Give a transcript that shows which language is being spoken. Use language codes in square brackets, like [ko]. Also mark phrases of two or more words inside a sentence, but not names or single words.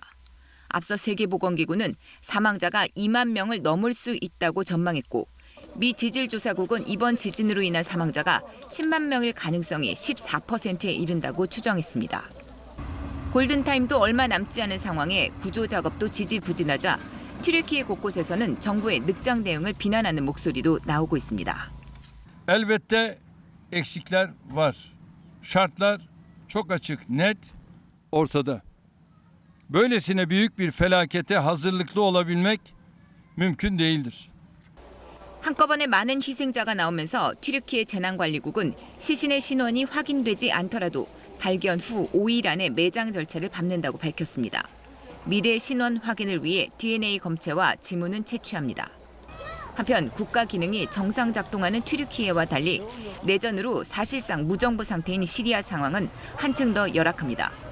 [ko] 앞서 세계보건기구는 사망자가 2만 명을 넘을 수 있다고 전망했고 미 지질조사국은 이번 지진으로 인한 사망자가 10만 명일 가능성이 14%에 이른다고 추정했습니다. 골든타임도 얼마 남지 않은 상황에 구조 작업도 지지부진하자 튀르키예 곳곳에서는 정부의 늑장 대응을 비난하는 목소리도 나오고 있습니다. [tr] Elbette eksikler var. Şartlar çok açık, net, ortada. Böylesine büyük bir felakete hazırlıklı olabilmek mümkün değildir. [ko] 한꺼번에 많은 희생자가 나오면서 튀르키예 재난관리국은 시신의 신원이 확인되지 않더라도 발견 후 5일 안에 매장 절차를 밟는다고 밝혔습니다. 미래 신원 확인을 위해 DNA 검체와 지문은 채취합니다. 한편 국가 기능이 정상 작동하는 튀르키예와 달리 내전으로 사실상 무정부 상태인 시리아 상황은 한층 더 열악합니다.